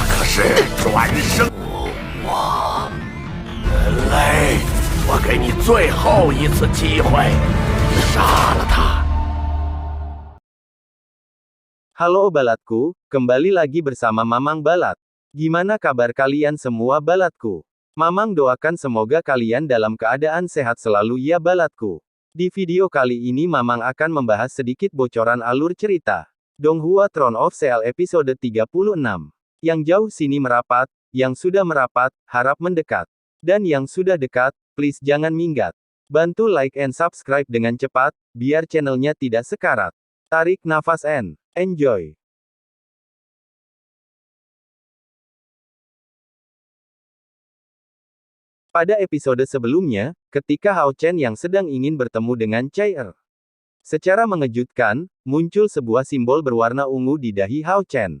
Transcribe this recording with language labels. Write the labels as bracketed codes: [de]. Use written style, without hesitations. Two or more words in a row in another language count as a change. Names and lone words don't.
[zh] 式转生。人类，我给你最后一次机会，杀了他。 [id] Halo Balatku, kembali lagi bersama Mamang Balat. Gimana kabar kalian semua Balatku? Mamang doakan semoga kalian dalam keadaan sehat selalu ya Balatku. Di video kali ini Mamang akan membahas sedikit bocoran alur cerita Donghua Throne of Seoul episode 36. Yang jauh sini merapat, yang sudah merapat, harap mendekat. Dan yang sudah dekat, please jangan minggat. Bantu [en] like and subscribe [id] dengan cepat, biar channelnya tidak sekarat. Tarik nafas [en] and enjoy. [id] Pada episode sebelumnya, ketika Hao Chen yang sedang ingin bertemu dengan Chai Er, secara mengejutkan, muncul sebuah simbol berwarna ungu di dahi Hao Chen.